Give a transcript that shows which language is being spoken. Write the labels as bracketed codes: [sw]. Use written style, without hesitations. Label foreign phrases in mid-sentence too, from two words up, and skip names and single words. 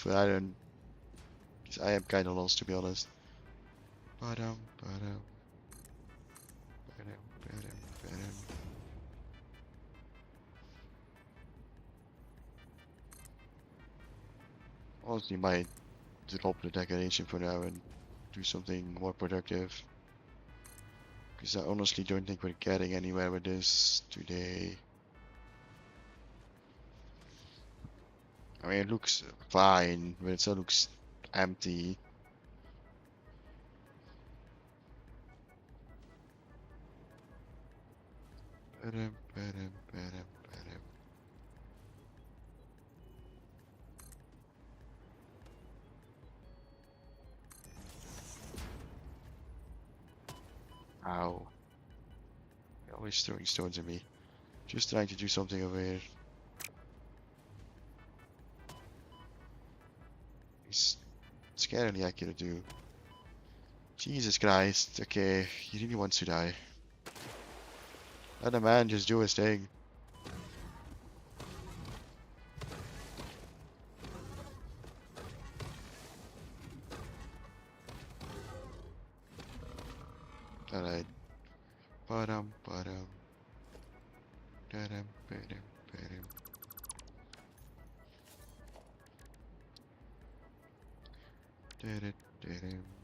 [en] I don't. 'Cause I am kind of lost, to be honest. Ba-dum, ba-dum, ba-dum, ba-dum, ba-dum. Honestly, might drop the decoration for now and do something more productive. Because I honestly don't think we're getting anywhere with this today. I mean, it looks fine, but it still looks empty. Ba-dum, ba-dum, ba-dum, ba-dum. Ow. You're always throwing stones at me. Just trying to do something over here. He's scarily accurate too. Jesus Christ. Okay, he really wants to die. Let the man just do his thing. Alright. Ba-dum, ba-dum. Da-dum, ba-dum, ba-dum. Da-da, da-dum.